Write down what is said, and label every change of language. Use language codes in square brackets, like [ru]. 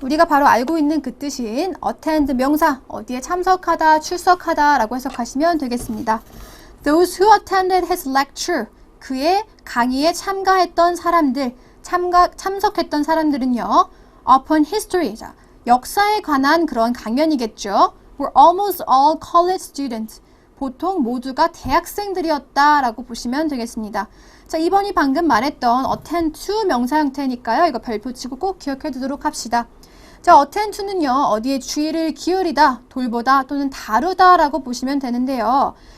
[ko] 우리가 바로 알고 있는 그 뜻인 attend 명사, 어디에 참석하다, 출석하다 라고 해석하시면 되겠습니다. [en] Those who attended his lecture, [ko] 그의 강의에 참가했던 사람들, 참석했던 사람들은요, [en] upon history, [ko] 자, 역사에 관한 그런 강연이겠죠. [en] Were almost all college students. [ko] 보통 모두가 대학생들이었다라고 보시면 되겠습니다. 자, 2번이 방금 말했던 attend to 명사 형태니까요. 이거 별표 치고 꼭 기억해 두도록 합시다. 자, attend to는요. 어디에 주의를 기울이다, 돌보다 또는 다루다라고 보시면 되는데요.